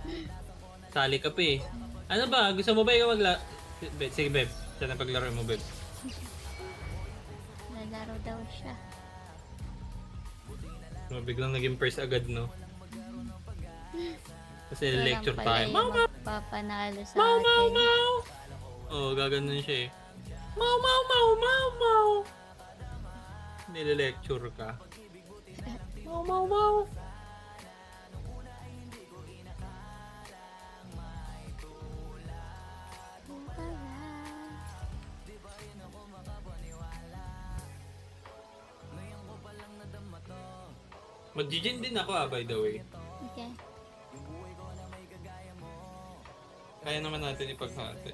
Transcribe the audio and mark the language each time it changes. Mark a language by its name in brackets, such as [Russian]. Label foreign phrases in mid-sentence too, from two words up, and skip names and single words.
[Filipino] Sali ka pa eh. Ano ba? Gusto mo ba ikaw Sige, babe. Siya na paglaro mo, babe. Lalaro daw siya. Biglang naging first agad, no? Kasi Ito lang lecture pala tayo. yung Mau, mau! magpapanalo sa Mau, mau, atin. mau! Oo, gaganon siya eh. Mau, mau, mau, mau, mau! Nile-lecture ka. Mau, mau, mau! Mag-gin din ako [English] by the way. [Filipino] Okay. Kaya naman natin ipaghati.